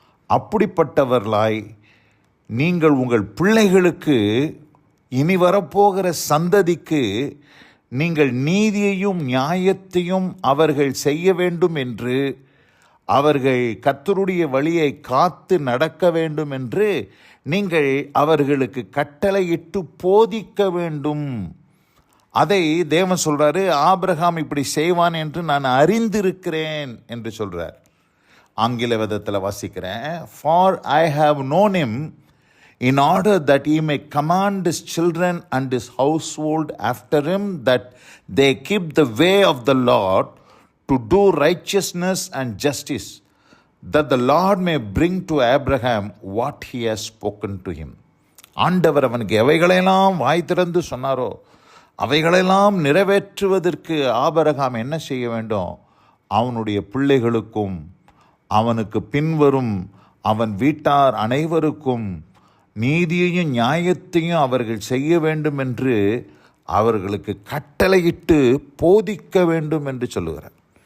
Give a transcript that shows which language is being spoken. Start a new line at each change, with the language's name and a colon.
Tamil: அப்படிப்பட்டவர்களாய் நீங்கள் உங்கள் பிள்ளைகளுக்கு, இனி வரப்போகிற சந்ததிக்கு நீங்கள் நீதியையும் நியாயத்தையும் அவர்கள் செய்ய வேண்டும் என்று, அவர்கள் கர்த்தருடைய வழியை காத்து நடக்க வேண்டும் என்று நீங்கள் அவர்களுக்கு கட்டளையிட்டு போதிக்க வேண்டும். அதை தேவன் சொல்றாரு, ஆபிரகாம் இப்படி செய்வான் என்று நான் அறிந்திருக்கிறேன் என்று சொல்றார். ஆங்கில வேதத்தில் வாசிக்கிறேன்,
English: for I have known him in order that he may command his children and his household after him, that they keep the way of the Lord to do righteousness and justice, that the Lord may bring to Abraham what he has spoken to him.
Tamil: ஆண்டவர் அவனுக்கு எவைகளெல்லாம் வாய் திறந்து சொன்னாரோ அவைகளெல்லாம் நிறைவேற்றுவதற்கு Abraham என்ன செய்ய வேண்டும்? அவனுடைய பிள்ளைகளுக்கும் அவனுக்கு பின்வரும் அவன் வீட்டார் அனைவருக்கும் நீதியையும் நியாயத்தையும் அவர்கள் செய்ய வேண்டும் என்று அவர்களுக்கு கட்டளையிட்டு போதிக்க வேண்டும் என்று சொல்லுகிறார்.